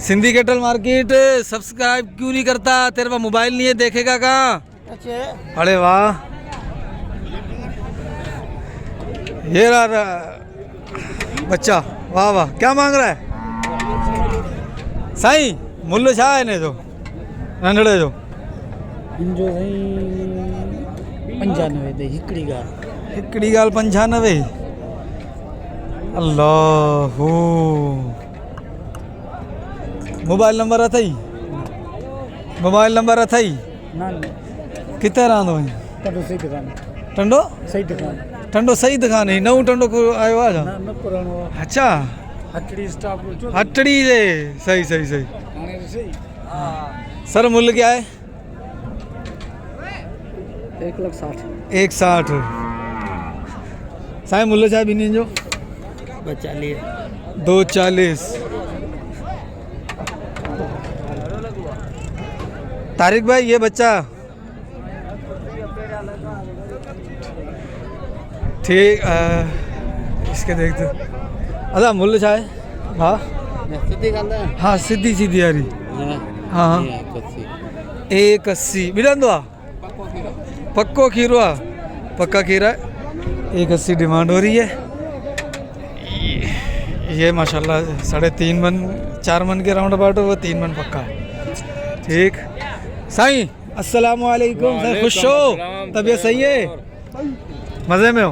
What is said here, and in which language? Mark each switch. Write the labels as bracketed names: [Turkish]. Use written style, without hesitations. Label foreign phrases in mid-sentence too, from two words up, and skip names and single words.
[Urdu] سندھی کیٹل مارکیٹ سبسکرائب کیوں نہیں کرتا؟ تیرے پاس موبائل نہیں ہے، دیکھے گا کہاں? ارے واہ، یہ رہا بچہ. واہ واہ، کیا مانگ رہا ہے سائیں? [Sindhi] मुल्ल छा है ने जो नंढड़े जो? जो 95 दे हिकड़ी गाल 95। अल्लाह। मोबाइल नंबर अथई? मोबाइल नंबर अथई? ना किथे रहंदो आहीं? टंडो सही दुकान। टंडो? सही दुकान। टंडो सही दुकान है। नऊ टंडो को आयो आहे छा? न पुराणो। अच्छा, हटड़ी स्टाफ जो हटड़ी जे। सही सही सही। हाणे सही। [Urdu] سر مل کیا ہے? 1,60,000। 160। [Sindhi] साईं मुल्ल छा ॿिन्हिनि जो? 240। [Urdu] 240۔ طارق بھائی یہ بچہ ٹھیک. اس کے دیکھتے۔ اچھا [Sindhi] मुल्ल छा [Urdu] ہے? ہاں ہاں سیدھی سیدھی آ رہی. [Sindhi] हाँ हाँ 180 मिलंदो आहे। पक्को खीरो आहे? [Urdu] پکا کھیرا ہے۔ 180 ڈیمانڈ ہو رہی ہے. یہ ماشاءاللہ 3.5 من 4 من کے [English] round about, [Urdu] وہ 3 من پکا ہے. ٹھیک۔ سائیں السلام علیکم۔ سر خوش ہو? طبیعت صحیح ہے؟ مزے میں ہو?